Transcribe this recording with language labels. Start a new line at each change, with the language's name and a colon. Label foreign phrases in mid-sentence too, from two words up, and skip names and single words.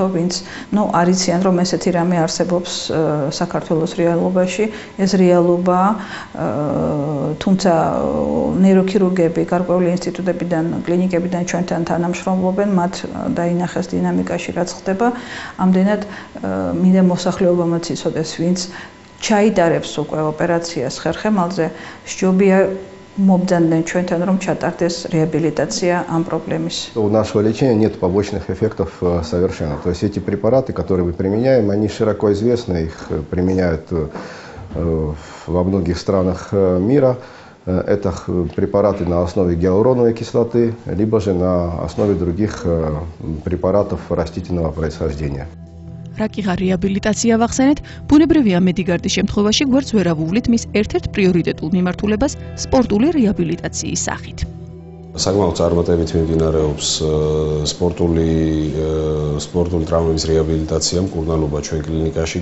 Georgian: ვინც არიციან, რომ ესეთი რამე არსებობს საქართველოს რეალობაში, ეს რეალობაა, თუმცა ნეიროქირურგები გარკვეული ინსტიტუტებიდან, კლინიკებიდან ჩვენთან თანამშრომლობენ, მათ დაინახეს დინამიკაში რაც ხდება, ამდენად მინდა მოსახლეობამაც იცოდეს, ვინც ჩაიტარებს უკვე ოპერაციას ხერხემალზე, სჯობია მობძანდნენ ჩვენთან, რომ ჩატარდეს реабилитация ამ проблемის.
Russian: У нашего лечения нет побочных эффектов совершенно. То есть эти препараты, которые мы применяем, они широко известны, их применяют во многих странах мира. Это препараты на основе гиалуроновой кислоты, либо же на основе других препаратов растительного происхождения.
Georgian: რაკიღა რეაბილიტაცია ვახსენეთ, ბუნებრივია მედიგარდის შემთხვევაში გვერდს ვერ ავუვლით მის ერთ-ერთ პრიორიტეტულ მიმართულებას სპორტული რეაბილიტაციის სახით. საკმაოდ წარმატებით მიმდინარეობს სპორტული ტრავმების რეაბილიტაცია, მკურნალობა ჩვენ კლინიკაში.